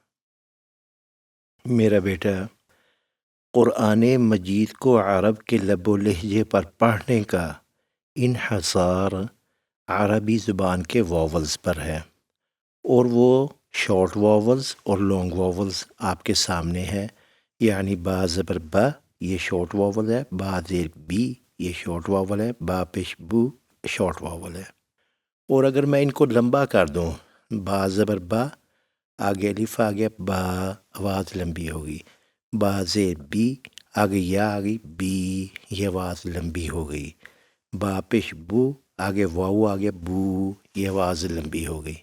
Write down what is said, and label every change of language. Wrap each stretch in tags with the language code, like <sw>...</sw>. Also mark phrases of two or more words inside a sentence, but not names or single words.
<ur>میرا بیٹا قرآن مجید کو عرب کے لب و لہجے پر پڑھنے کا انحصار عربی زبان کے واولز پر ہے، اور وہ</ur> <en>short vowels</en> <ur>اور</ur> <en>long vowels</en> <ur>آپ کے سامنے ہے۔ یعنی با زبر با یہ</ur> <en>short vowel</en> <ur>ہے، با زیر بی یہ</ur> <en>short vowel</en> <ur>ہے، با پیش بو</ur> <en>short vowel</en> <ur>ہے۔ اور اگر میں ان کو لمبا کر دوں، با زبر با آگے الف آ گیا، با آواز لمبی ہوگی، با زیر بی آگے یا آگئی بی یہ آواز لمبی ہو گئی، با پیش بو آگے واو آ گیا بو یہ آواز لمبی ہو گئی۔</ur>